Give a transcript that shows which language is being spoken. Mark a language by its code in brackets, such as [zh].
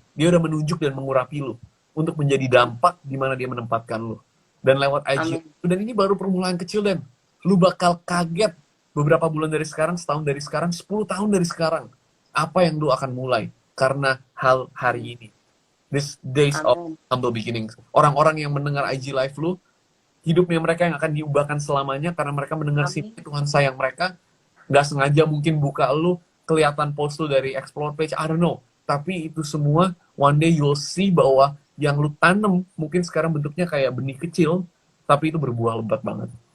[id] Dia udah menunjuk dan mengurapi lu untuk menjadi dampak di mana dia menempatkan lu. Dan lewat IG. Dan ini baru permulaan kecil, dan lu bakal kaget beberapa bulan dari sekarang, setahun dari sekarang, 10 tahun dari sekarang. Apa yang lu akan mulai karena hal hari ini. [en] This days of humble beginnings. [id] Orang-orang yang mendengar IG live lu, hidupnya mereka yang akan diubahkan selamanya karena mereka mendengar simply Tuhan sayang mereka. Nggak sengaja mungkin buka lu, kelihatan post lu dari explore page, [en] I don't know. [id] Tapi itu semua, [en] one day you'll see [id] bahwa yang lu tanam mungkin sekarang bentuknya kayak benih kecil, tapi itu berbuah lebat banget.